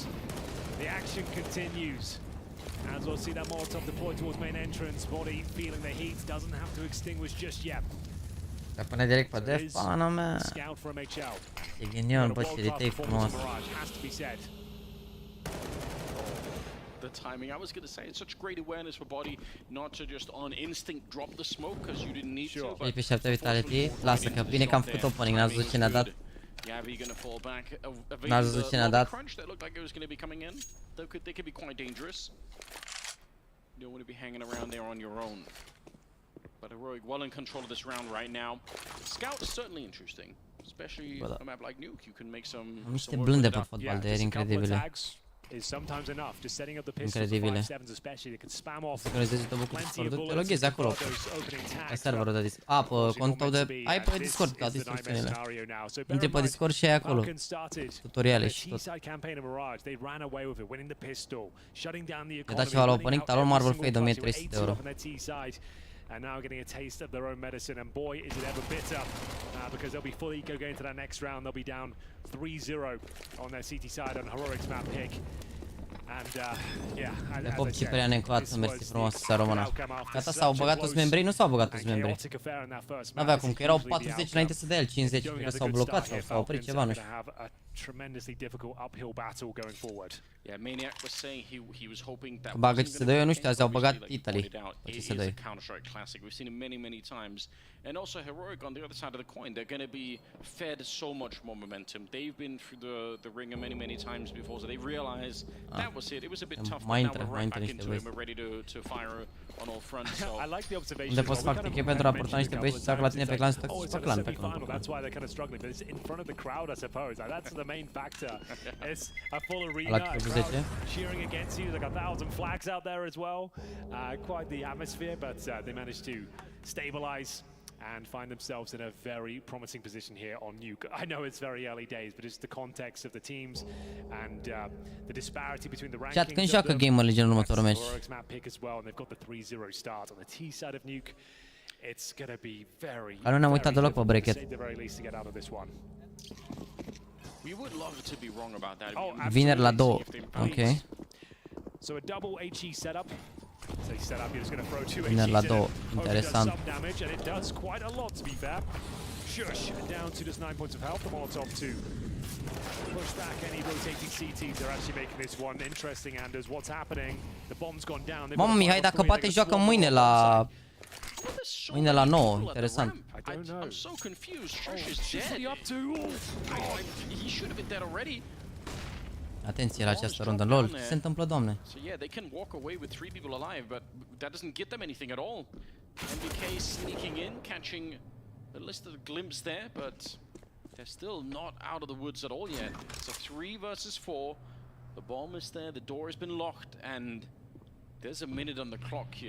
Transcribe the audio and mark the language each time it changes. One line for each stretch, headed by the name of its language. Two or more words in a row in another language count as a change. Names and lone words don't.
English: The action continues. As we'll see that Molotov deployed towards main entrance. Body feeling the heat, doesn't have to extinguish just yet.
Romanian: Să pune direct pe def, pana mea. E ghinion, bă, ce retake frumos.
English: The timing, I was going to say, it's such great awareness for Body not to just on instinct drop the smoke because you didn't need to.
Romanian: E pe 7 vitality, lasă că bine că am făcut opening, n-ați văzut ce ne-a dat. N-ați văzut ce ne-a dat.
English: You don't want to be hanging around there on your own. But Heroic well in control of this round right now. Scout is certainly interesting. Especially
Romanian: Bă, da.
English: a map like Nuke, you can make some.
Romanian: Am niște blânde pe fotbal
English: Yeah,
Romanian: de
English: just a couple of
Romanian: incredibile.
English: tags is sometimes enough. Just setting up the pistols,
Romanian: Incredibile.
English: 5-7s especially, they can spam off
Romanian: Sincronizezi două cu
English: plenty of
Romanian: Discord. Te
English: bullets
Romanian: loghezi
English: and
Romanian: acolo.
English: convert those opening
Romanian: Pe
English: tags.
Romanian: serverul de Discord. A, pe contul de... Ai pe Discord, ca instrucțiunile. Intri pe Discord și ai acolo. Tutoriale și tot. Ne da ceva la opening, talon Marvel Fade 1300 euro.
English: And now getting a taste of their own medicine, and boy, is it ever bitter, because they'll be fully going to that next round. They'll be down 3-0 on their CT side on Heroic's map pick. And yeah,
Romanian: Ne pop Ciprian încă o dată, mersi frumos, să rămână. Gata, s-au băgat toți membrii? Nu s-au băgat toți membrii. N-avea cum, că erau 40 înainte să dea el 50, cred că s-au blocat sau s-au oprit ceva, nu știu.
English: Tremendously difficult uphill battle going forward. Yeah, Maniac was saying he was hoping that.
Romanian: Bagă CS2, eu nu știu, azi au băgat Italy pe CS2.
English: Counter-Strike classic. We've seen it many times. And also Heroic on the other side of the coin, they're going to be fed so much more momentum. They've been through the ringer many times before, so they realized that was it. It was a bit tough, but now we're right back into it. We're ready to fire on all fronts. So I like the observation.
Romanian: Unde poți fac ticket pentru a porta niște băieți și să la tine pe clan,
English: oh, it's
Romanian: pe clan, pe clan.
English: That's why they're kind of struggling, but it's in front of the crowd, I suppose. That's the main factor. It's a full arena, crowd cheering against you. There's like 1,000 flags out there as well. Quite the atmosphere, but they managed to stabilize and find themselves in a very promising position here on Nuke. I know it's very early days, but it's the context of the teams and the disparity between the rankings.
Romanian: Chat, când joacă Gamer Legend în următorul meci?
English: Map pick as well, and they've got the 3-0 start on the T side of Nuke. It's going to be very.
Romanian: Nu ne-am uitat deloc pe bracket.
English: We would love to be wrong about that.
Romanian: Vineri la 2. Ok.
English: So a double HE setup. So setup, you're just going to throw two
Romanian: Vineri la
English: HEs
Romanian: 2.
English: in.
Romanian: Interesant.
English: Some damage, and it does quite a lot, to be fair. Shush, down to just 9 points of health. The Molotov to push back any rotating CTs. They're actually making this one interesting, Anders. What's happening? The bomb's gone down.
Romanian: Mamă, Mihai, dacă poate joacă mâine la 9. Interesant.
English: I'm so confused. Shush is dead. Up to. He should have been dead already.
Romanian: Atenție la această rundă. LOL, ce se întâmplă, doamne?
English: So yeah, they can walk away with 3 people alive, but that doesn't get them anything at all. MBK sneaking in, catching a listed glimpse there, but they're still not out of the woods at all yet. It's a 3 versus 4. The bomb is there, the door has been locked, and there's a minute on the clock here.